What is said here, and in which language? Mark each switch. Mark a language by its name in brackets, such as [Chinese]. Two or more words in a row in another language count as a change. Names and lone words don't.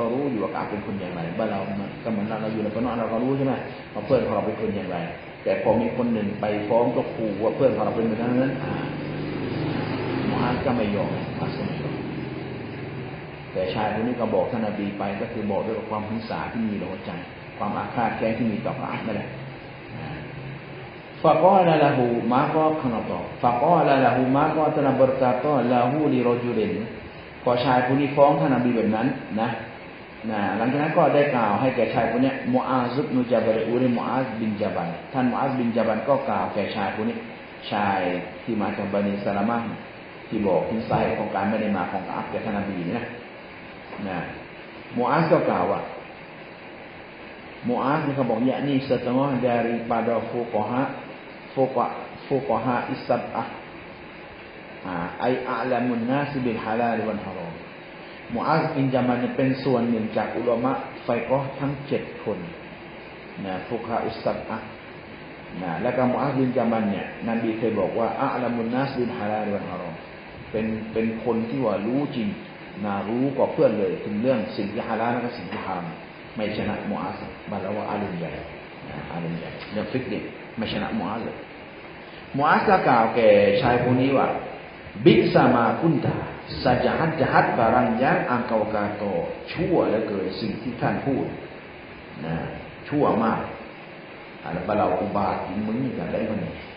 [Thai] รู้อยู่ว่ากะอับเป็นคนอย่างไรบ้านเราก็เหมือนเราอยู่ในปนเราก็รู้ใช่ไหมว่าเพื่อนของเราเป็นคนอย่างไรแต่พอมีคนหนึ่งไปฟ้องก็ขู่ว่าเพื่อนของเราเป็นแบบนั้นมูอัสก็ไม่ยอมแต่ชายคนนี้ก็บอกท่านนบีไปก็คือบอกด้วยความหึงสาที่มีในหัวใจความอาฆาตแค้นที่มีต่อกะอับนั่นแหละ [Arabic] Faqala lahu, [Malay] maka kenapa? [Arabic] Faqala lahu, [Malay] maka telah berkata lahu [Arabic] li rajulin. [Thai] พอชายผู้นี้ฟ้องท่านนบีแบบนั้นนะหลังจากนั้นก็ได้กล่าวให้แก่ชายผู้นี้มุอาซบินญะบัลอุริมุอาซบินญะบัลท่านมุอาซบินญะบัลก็กล่าวแก่ชายผู้นี้ชายที่มาจากบันิสลามะห์ที่บอกถึงสาเหตุของการไม่ได้มาของกะอับแก่ท่านนบีนะมุอาซก็กล่าวว่ามุอาซเขาบอก [Malay] yakni setengah daripada [Arabic] fuqaha as-sab'ah ai a'lamun nas bil halal wal haram [Thai] มุอาซบินญะบัลเป็นส่วนหนึ่งจากอุลามะฟิกฮ์ทั้ง7คนฟุกฮาอุสซับอะห์แล้ว ก็มุอาซบินญะบัลเนี่ยนบีเคยบอกว่า [Arabic] أعلم الناس بالحلال والحرام [Thai] เป็นคนที่ว่ารู้จริ งรู้กว่าเพื่อนเลยถึงเรื่องสิ่งที่ฮาลาลและก็สิ่งที่ฮารอมไม่ชนะมุอาซบรรดาว่าอาลิมใหญ่เรื่องฟิกเนี่ยไม่ชนะมุอาซเลยมุอาซก็กล่าวแก่ชายคนนี้ว่า [Arabic] بئس ما كنت [Malay] jahat barang yang engkau kata [Thai] ชั่วเหลือเกินสิ่งที่ท่านพูดชั่วมากอะไรบาเราอุบาทมึงนี่กันได้มัน